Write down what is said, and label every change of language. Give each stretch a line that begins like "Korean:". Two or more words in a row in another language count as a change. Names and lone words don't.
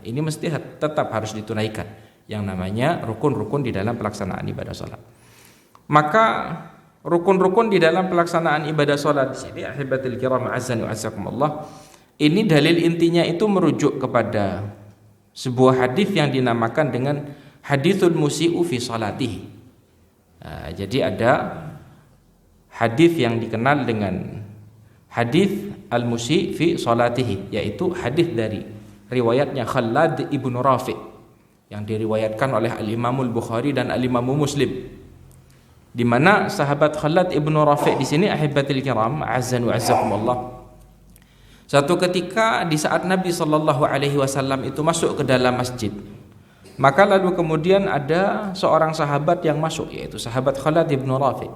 Indonesian: Ini mesti tetap harus ditunaikan yang namanya rukun-rukun di dalam pelaksanaan ibadah sholat. Maka rukun-rukun di dalam pelaksanaan ibadah sholat di sini
Arabic: أحبة الكرام عز وأعزكم الله,
Indonesian: ini dalil intinya itu merujuk kepada sebuah hadis yang dinamakan dengan
Arabic: حديث المسيء في صلاته.
Indonesian: Nah, jadi ada hadis yang dikenal dengan hadis
Arabic: المسيء في صلاته,
Indonesian: yaitu hadis dari riwayatnya Khallad ibnu Rafi' yang diriwayatkan oleh al-Imam al-Bukhari dan al-Imam Muslim, di mana sahabat Khallad ibnu Rafi' di sini
Arabic: أحبة الكرام عز وأعزكم الله,
Indonesian: Suatu ketika di saat Nabi
Arabic: صلى الله عليه وسلم
Indonesian: itu masuk ke dalam masjid, maka lalu kemudian ada seorang sahabat yang masuk, yaitu sahabat Khalid bin Rafi'.